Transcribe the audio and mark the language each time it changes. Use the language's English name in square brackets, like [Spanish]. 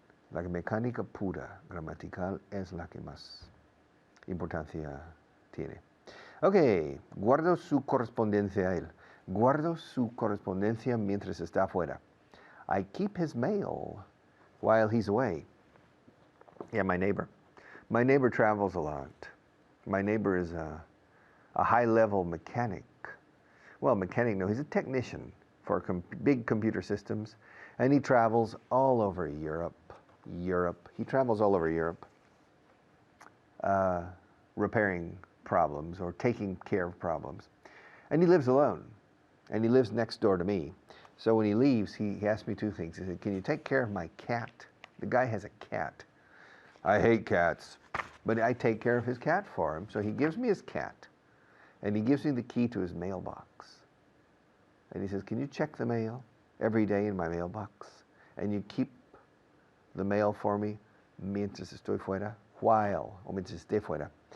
[Spanish] La mecánica pura, gramatical, es la que más importancia tiene. Ok, guardo su correspondencia a él. Guardo su correspondencia mientras está afuera. [English] I keep his mail while he's away. Yeah, my neighbor. My neighbor travels a lot. My neighbor is a high-level mechanic. Well, mechanic, no, he's a technician for big computer systems, and he travels all over Europe. He travels all over Europe, repairing problems or taking care of problems. And he lives alone, and he lives next door to me. So when he leaves, he asked me two things. He said, can you take care of my cat? The guy has a cat. I hate cats, but I take care of his cat for him. So he gives me his cat, and he gives me the key to his mailbox. And he says, can you check the mail every day in my mailbox? And you keep the mail for me [Spanish] mientras estoy fuera, mientras esté fuera.